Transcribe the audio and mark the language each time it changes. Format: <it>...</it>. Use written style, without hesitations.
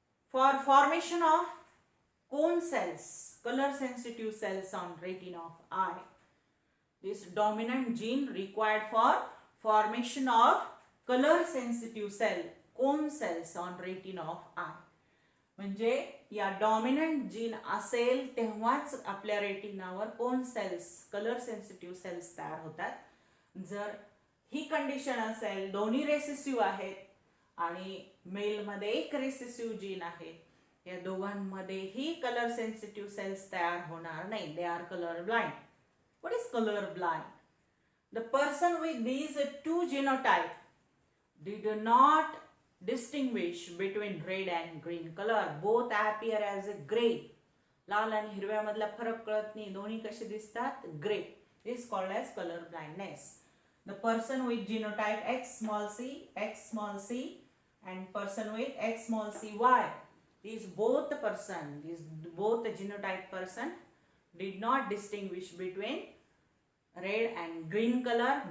<en>For formation of cone cells, color sensitive cells on retina of eye, this dominant gene required for formation of color sensitive cell, cone cells on retina of eye.</en> <mr>म्हणजे या dominant gene असेल तेव्हाच आपल्या रेटिनावर cone cells, colour sensitive cells तयार होतात. जर ही condition असेल, दोन्ही रेसेसिव्ह आहेत आणि मेल मध्ये एक रेसेसिव्ह जीन आहे, या दोघांमध्येही कलर सेन्सिटिव्ह सेल्स तयार होणार नाही.</mr> <en>They are colour blind. What is colour blind? The person with these two genotype did not distinguish between red and green color. Both appear as a gray.</en> <mr>लाल आणि हिरव्या मधला फरक कळत नाही, दोन्ही कसे दिसतात?</mr> <en>Grey. This is called as color blindness. The person with genotype X small c and person with X small c y, these both genotype person did not distinguish between red and green color.</en>